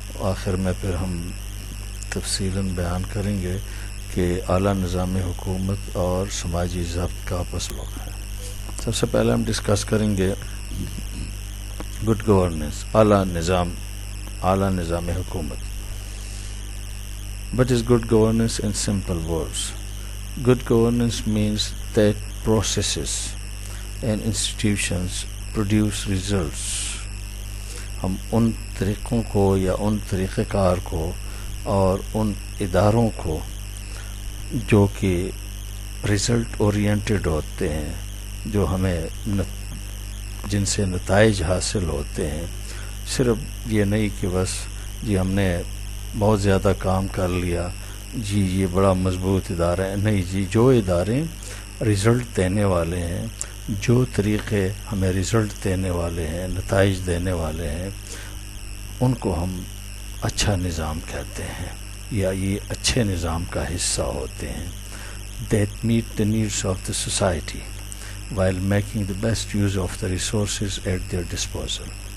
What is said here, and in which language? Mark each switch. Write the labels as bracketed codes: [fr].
[ur] آخر میں پھر ہم تفصیلاً بیان کریں گے کہ اعلیٰ نظام حکومت اور سماجی ضبط کا آپس میں ہے. سب سے پہلے ہم ڈسکس کریں گے گڈ گورننس، اعلیٰ نظام حکومت. [en] What is good governance in simple words? Good governance means that processes and institutions produce results. [ur] ہم ان طریقوں کو یا ان طریقہ کار کو اور ان اداروں کو جو کہ رزلٹ اورینٹڈ ہوتے ہیں، جو ہمیں جن سے نتائج حاصل ہوتے ہیں. صرف یہ نہیں کہ بس جی ہم نے بہت زیادہ کام کر لیا، جی یہ بڑا مضبوط ادارہ ہے. نہیں جی، جو ادارے رزلٹ دینے والے ہیں، جو طریقے ہمیں رزلٹ دینے والے ہیں، نتائج دینے والے ہیں، ان کو ہم اچھا نظام کہتے ہیں یا یہ اچھے نظام کا حصہ ہوتے ہیں. [en] That meet the needs of the society while making the best use of the resources at their disposal.